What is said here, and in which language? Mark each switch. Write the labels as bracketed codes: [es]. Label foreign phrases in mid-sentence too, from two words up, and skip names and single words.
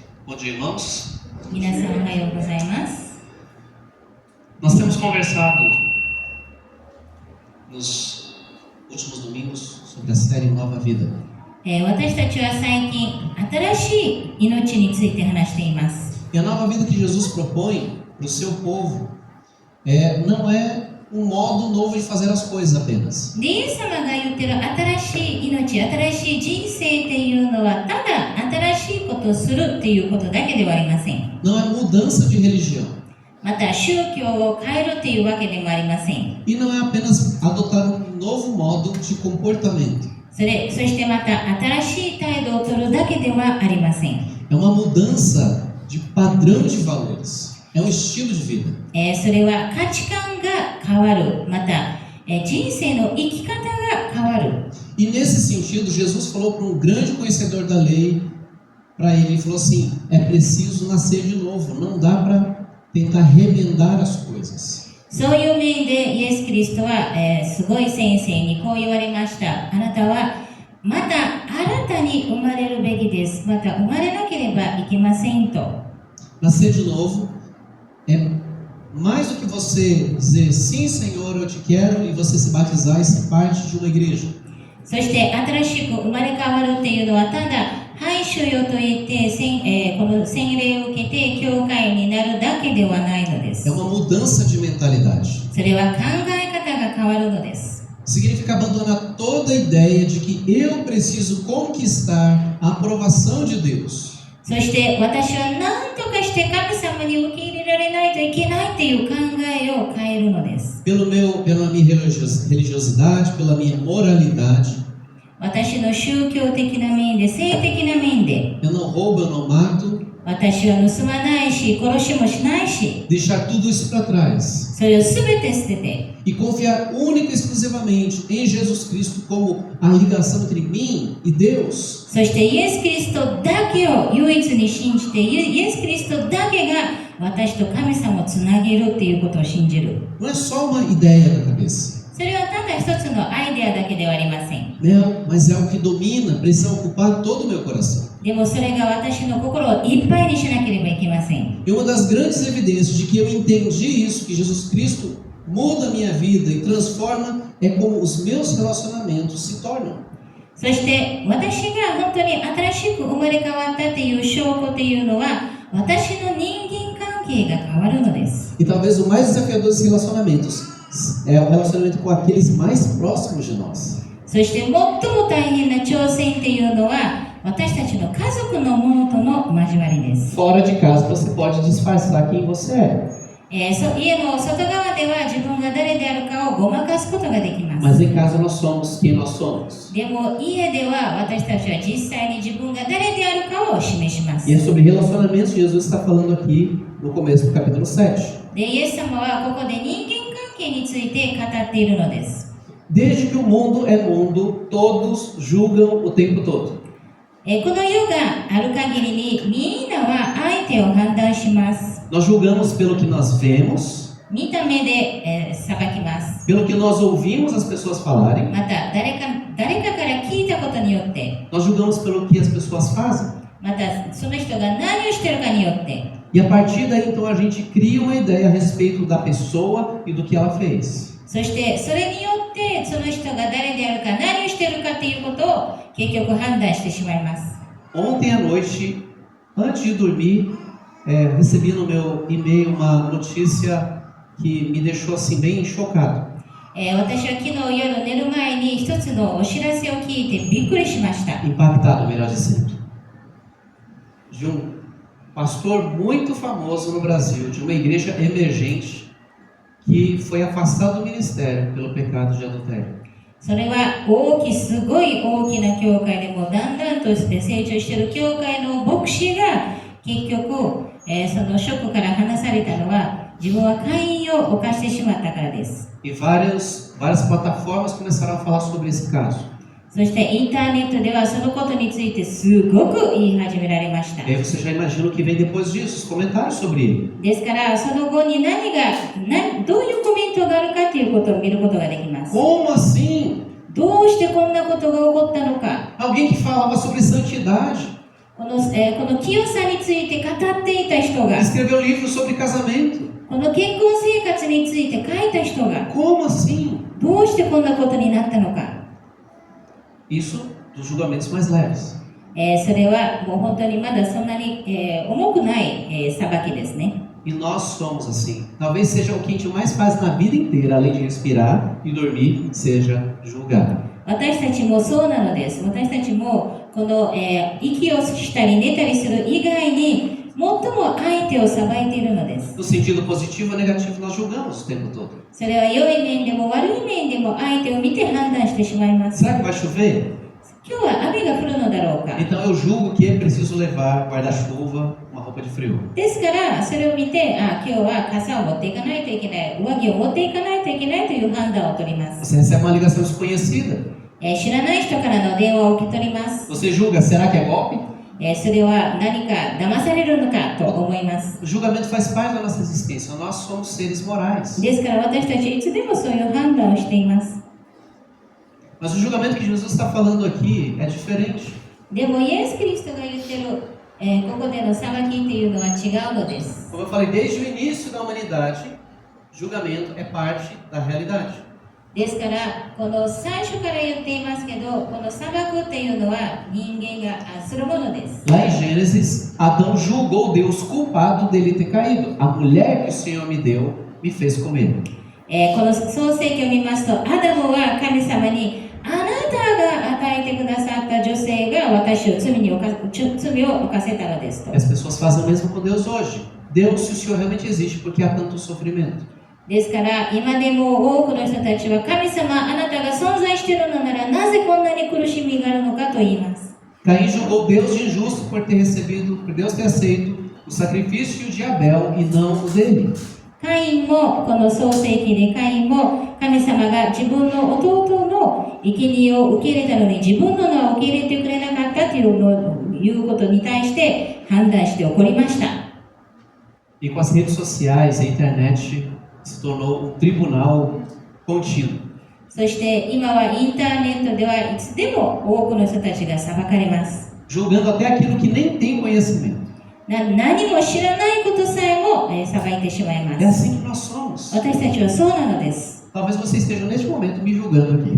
[pt] Bom dia, irmãos. [ja] 皆さんおはようございます。 [pt] Nós temos conversado nos últimos domingos sobre a série Nova Vida. [ja] 私たちは最近新しい命について話しています。 [pt] E a nova vida que Jesus propõe para o seu povo não é um modo novo de fazer as coisas apenas. [ja] で、イエス様が言ってる新しい命、新しい人生っていうのはただ新しいことをするっていうことだけではありません。 [pt] Não é mudança de religião. [ja] また宗教を変えるっていうわけでもありません。 [pt] E não é apenas adotar um novo modo de comportamento. [ja] そしてまた新しい態度を取るだけではありません。 [pt] É uma mudança de padrão de valores. É um estilo de vida. [ja] それは価値観が変わる。また、人生の生き方が変わる。 [pt] E nesse sentido, Jesus falou para um grande conhecedor da lei, para ele falou assim: é preciso nascer de novo, não dá para tentar remendar as coisas. [ja] そういう面でイエス・キリストは、すごい先生にこう言われました。あなたはまた新たに生まれるべきです。また生まれなければいけませんと。 [pt] Nascer de novo é mais do que você dizer sim, Senhor, eu te quero, e você se batizar e ser parte de uma igreja. [ja] そして新しく生まれ変わるっていうのはただはい主よと言って、この洗礼を受けて教会になるだけではないのです。 [pt] É uma mudança de mentalidade. [ja] それは考え方が変わるのです。 [pt] Significa abandonar toda a ideia de que eu preciso conquistar a aprovação de Deus. [ja] そして私は何とかして神様に受け入れられないといけないという考えを変えるのです。 [pt] Pela minha religiosidade, pela minha moralidade. [ja] 私の宗教的な面で、性的な面で、 [pt] Eu não roubo, eu não mato. [ja] 私は盗まないし、殺しもしないし、 [pt] Deixar tudo isso para trás. [ja] それをすべて捨てて、 [pt] E confiar única e exclusivamente em Jesus Cristo como a ligação entre mim e Deus. [ja] そしてイエス・キリストだけを唯一に信じて、イエス・キリストだけが私と神様をつなげるっていうことを信じる。 [pt] Não é só uma ideia da cabeça. [ja] それはただ一つのアイデアだけではありません。 [pt] Não, mas é algo que domina, precisa ocupar todo o meu coração. [ja] でもそれが私の心をいっぱいにしなければいけません。 [pt] E uma das grandes evidências de que eu entendi isso, que Jesus Cristo muda a minha vida e transforma, é como os meus relacionamentos se tornam. [ja] そして私が本当に新しく生まれ変わったという証拠というのは私の人間関係が変わるのです。 [pt] E talvez o mais desafiador desses relacionamentos é o relacionamento com aqueles mais próximos de nós. [ja] そして最も大変な挑戦というのは私たちの家族の者との交わりです。 [pt] Fora de casa você pode disfarçar quem você é. [ja] 家の外側では自分が誰であるかをごまかすことができます。 [pt] Mas em casa nós somos quem nós somos. [ja] でも家では私たちは実際に自分が誰であるかを示します。 [pt] E é sobre relacionamentos que Jesus está falando aqui no começo do capítulo 7. [ja] で、イエス様はここで人間関係について語っているのです。 [pt] Desde que o mundo é mundo, todos julgam o tempo todo. [ja] この世がある限りにみんなは相手を判断します。 [pt] Nós julgamos pelo que nós vemos, [ja] 見た目で、裁きます。 [pt] pelo que nós ouvimos as pessoas falarem. [ja] また誰かから聞いたことによって、 [pt] Nós julgamos pelo que as pessoas fazem. [ja] またその人が何をしてるかによって、 [pt] E a partir daí, então, a gente cria uma ideia a respeito da pessoa e do que ela fez. [ja] そしてそれによってその人が誰であるか何をしてるかということを結局判断してしまいます。 [pt] Ontem à noite, antes de dormir, recebi no meu e-mail uma notícia que me deixou assim bem chocado. [ja] 私は昨日夜寝る前に一つのお知らせを聞いてびっくりしました。 [pt] Impactado, melhor dizendo. De pastor muito famoso no Brasil, de uma igreja emergente, que foi afastado do ministério pelo pecado de adultério. [ja] それはすごい大きな教会でもだんだんとして成長している教会の牧師が結局、その職から離されたのは自分は姦淫を犯してしまったからです。 [pt] E várias plataformas começaram a falar sobre esse caso. [ja] そしてインターネットではそのことについてすごく言い始められました。 [pt] E aí você já imagina o que vem depois disso, os comentários sobre ele. [ja] ですからその後にどういうコメントがあるかということを見ることができます。 [pt] Como assim? [ja] どうしてこんなことが起こったのか。 [pt] Alguém que falava sobre santidade. [ja] この清さについて語っていた人が、 [pt] Escreveu livros sobre casamento. [ja] この結婚生活について書いた人が、 [pt] Como assim? [ja] どうしてこんなことになったのか。 [pt] Isso dos julgamentos mais leves. [ja] それはもう本当にまだそんなに、重くない、裁きですね。 [pt] E nós somos assim. Talvez seja o que a gente mais faz na vida inteira, além de respirar e dormir, seja julgar. [ja] 私たちもそうなのです。私たちもこの、息をしたり寝たりする以外に最も相手を裁いているのです。 [pt] No sentido positivo ou negativo, nós julgamos o tempo todo. [ja] それは良い面でも悪い面でも相手を見て判断してしまいます。 [pt] Será que vai chover? [ja] 今日は雨が降るのだろうか。 [pt] Então eu julgo que é preciso levar guarda-chuva, uma roupa de frio. [ja] ですからそれを見て、今日は傘を持っていかないといけない、上着を持っていかないといけないという判断を取ります。 [pt] Você recebe uma ligação desconhecida. [ja] 知らない人からの電話を受け取ります。 [pt] Você julga, será que é golpe? [ja] それは何か騙されるのかと思います。 [pt] O julgamento faz parte da nossa existência. Nós somos seres morais. [ja] ですから私たちいつでもそういう判断をしています。 [pt] Mas o julgamento que Jesus está falando aqui é diferente. [ja] でもイエス・キリストが言ってる、ここでの裁きっていうのは違うのです。 [pt] Como eu falei, desde o início da humanidade, julgamento é parte da realidade. [ja] ですからこの最初から言っていますけど、この裁くっていうのは人間がするものです。 [pt] Lá em Gênesis, Adão julgou Deus culpado dele ter caído. A mulher que o Senhor me deu me fez comer. [ja] この創世記を見ますと、アダムは神様に、あなたが与えてくださった女性が私を罪を犯せたのですと。 [pt] E as pessoas fazem o mesmo com Deus hoje. Deus, se o Senhor realmente existe, porque há tanto sofrimento. [ja] ですから今でも多くの人たちは、神様あなたが存在しているのならなぜこんなに苦しみがあるのかと言います。 [pt] Caim julgou Deus de injusto por Deus ter aceito o sacrifício de Abel e não o dele. [ja] カインもこの創世記でカインも神様が自分の弟の生贄を受け入れたのに自分の名を受け入れてくれなかったということに対して判断して怒りました。 [pt] E com as redes sociais, a internet se tornou um tribunal contínuo. [ja] そして今はインターネットではいつでも多くの人たちが裁かれます。 [pt] Julgando até aquilo que nem tem conhecimento. [ja] 何も知らないことさえも裁いてしまいま [pt] É [ja] す。 [pt] assim que nós somos. [ja] 私たちはそうなのです。 [pt] Talvez você esteja neste momento me julgando aqui.